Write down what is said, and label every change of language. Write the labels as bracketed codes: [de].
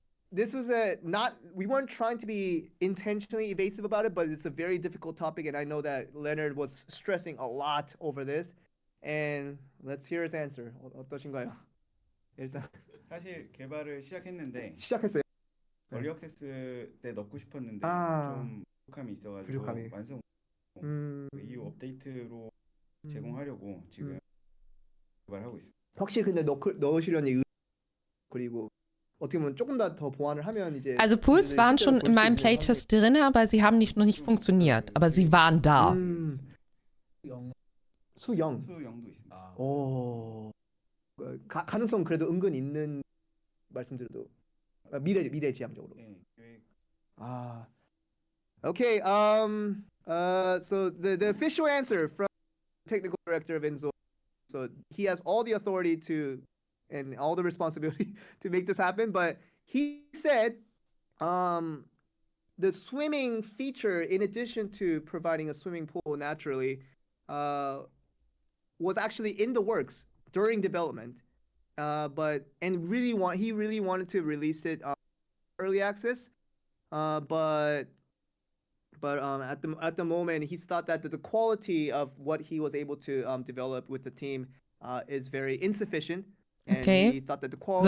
[en] This was we weren't trying to be intentionally evasive about it, but it's a very difficult topic, and I know that Leonard was stressing a lot over this. And let's hear his answer. [ko] 어떠신가요? 일단 사실 개발을 시작했는데 시작했어요. 얼리 액세스 때 넣고 싶었는데 좀 부족함이 있어가지고 부족함이. 완성 이후 업데이트로 제공하려고 지금 개발하고 있습니다. 확실히 근데 넣으시려니 그리고 어떻게 보면 조금 더 보완을 하면 이제 [de] Also Pools waren schon in meinem Playtest drin, aber sie haben noch nicht funktioniert. Aber sie waren da. [ko] 수영도 있습니다. 오. 가능성 그래도 은근 있는 말씀드려도 미래지향적으로. 네, 계획. [en] Okay. So the official answer from technical director of inZOI. So he has all the authority and all the responsibility to make this happen. But he said, the swimming feature, in addition to providing a swimming pool naturally, was actually in the works during development, he really wanted to release it early access, but at the moment he thought that the quality of what he was able to develop with the team is very insufficient, and he thought that the quality